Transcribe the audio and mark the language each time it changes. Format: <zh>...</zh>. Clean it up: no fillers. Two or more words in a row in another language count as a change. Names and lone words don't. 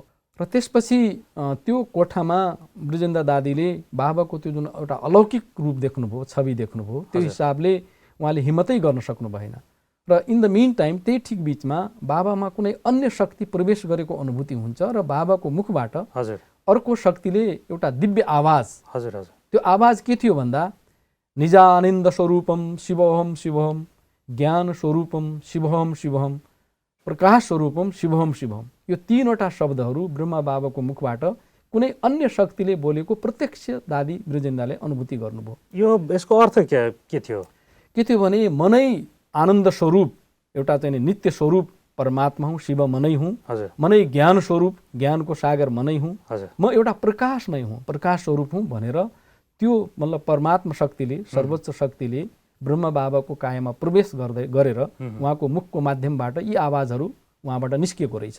<ne>र त्यसपछि त्यो कोठामा ब्रिजेन्द्र दादीले बाबाको त्यो जुन एउटा अलौकिक रूप देख्नुभयो, छवि देख्नुभयो, त्यो हिसाबले उहाँले हिम्मतै गर्न सक्नु भएन। र</ne> <en>in the mean time</en> <ne>त्यही ठिक बिचमा बाबामा कुनै अन्य शक्ति प्रवेश गरेको अनुभूति हुन्छ र बाबाको मुखबाट अर्को शक्तिले एउटा दिव्य आवाज, त्यो आवाज के थियो भन्दा</ne> <sa>निजानन्द स्वरूपम शिवोहम शिवोहम, ज्ञान स्वरूपम शिवोहम शिवोहम, प्रकाश स्वरूपम शिवोहम शिवोहम,</sa> <ne>यो तीनवटा शब्दहरू ब्रह्मा बाबाको मुखबाट कुनै अन्य शक्तिले बोलेको प्रत्यक्ष दादी ब्रिजेन्द्रले अनुभूति गर्नुभयो। यो यसको अर्थ के थियो? के थियो भने मनै आनन्द स्वरूप, एउटा चाहिँ नित्य स्वरूप परमात्मा हुँ, शिव मनै हुँ, मनै ज्ञान स्वरूप, ज्ञानको सागर मनै हुँ, म एउटा प्रकाशमय हुँ, प्रकाश स्वरूप हुँ भनेर त्यो मतलब परमात्मा शक्तिले, सर्वोच्च शक्तिले ब्रह्मा बाबाको कायामा प्रवेश गरेर उहाँको मुखको माध्यमबाट यी आवाजहरू उहाँबाट निस्किएको रहेछ।</ne>